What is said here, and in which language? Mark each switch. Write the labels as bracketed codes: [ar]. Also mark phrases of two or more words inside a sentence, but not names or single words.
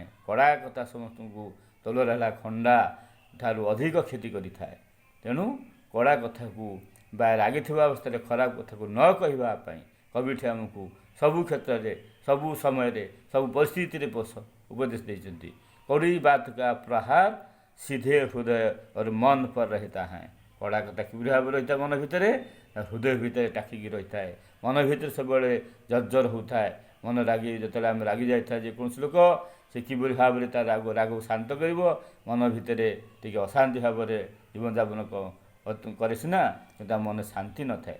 [or] କଡ଼ା କଥା ସମସ୍ତଙ୍କୁ, ତଲୱାର ହେଲା ଖଣ୍ଡା ଠାରୁ ଅଧିକ କ୍ଷତି କରିଥାଏ। ତେଣୁ କଡ଼ା କଥାକୁ ବା ରାଗିଥିବା ଅବସ୍ଥାରେ ଖରାପ କଥାକୁ ନ କହିବା ପାଇଁ କବିଠି ଆମକୁ ସବୁ କ୍ଷେତ୍ରରେ, ସବୁ ସମୟରେ, ସବୁ ପରିସ୍ଥିତିରେ ଉପଦେଶ ଦେଇଛନ୍ତି। [hi] कड़ुई बात का प्रहार सीधे हृदय और मन पर रहता है। [or] କଡ଼ା କଥା କିଭଳି ଭାବରେ ରହିଥାଏ ମନ ଭିତରେ, ହୃଦୟ ଭିତରେ ଟାକିକି ରହିଥାଏ। ମନ ଭିତରେ ସବୁବେଳେ ଜର୍ଜର ହେଉଥାଏ। ମନ ରାଗି, ଯେତେବେଳେ ଆମେ ରାଗି ଯାଇଥାଏ ଯେକୌଣସି ଲୋକ, ସେ କିଭଳି ଭାବରେ ତା ରାଗକୁ ଶାନ୍ତ କରିବ, ମନ ଭିତରେ ଟିକେ ଅଶାନ୍ତି ଭାବରେ ଜୀବନଯାପନ କରେ ସିନା, କିନ୍ତୁ ତା ମନରେ ଶାନ୍ତି ନଥାଏ।